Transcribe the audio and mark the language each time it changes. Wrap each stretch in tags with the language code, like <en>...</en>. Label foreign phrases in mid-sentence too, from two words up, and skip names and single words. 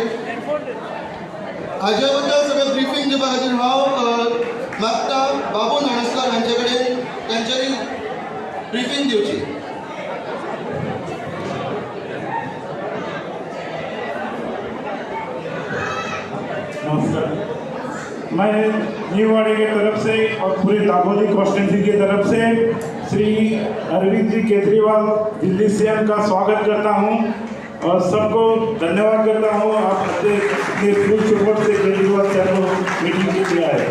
<kok>हाजे बद्दल सगळें ब्रिफींग दिवपा खातीर हांव मागता बाबू नाणोसकर हांचे कडेन तांच्यांनी ब्रिफींग दिवची.</kok> <hi>नमस्कार, मैं न्यूवाड़ी की तरफ से और पूरी दाभोली कॉन्स्टिट्यूंसी की तरफ से श्री अरविंद जी केजरीवाल दिल्ली सीएम का स्वागत करता हूं और सबको धन्यवाद करता हूं. आपने</hi> <en>full support</en> <hi>से केजरीवाल सर को मीटिंग के दिया है.</hi>